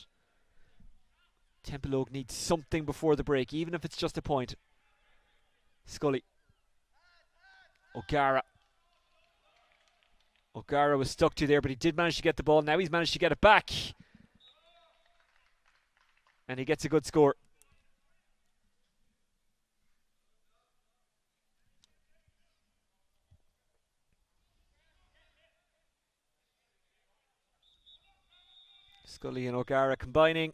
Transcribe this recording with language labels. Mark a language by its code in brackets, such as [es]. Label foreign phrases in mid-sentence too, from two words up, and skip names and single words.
[en] Templeogue needs something before the break, even if it's just a point. Scully. O'Gara. O'Gara was stuck to there, but he did manage to get the ball. Now he's managed to get it back. And he gets a good score. Scully and O'Gara combining.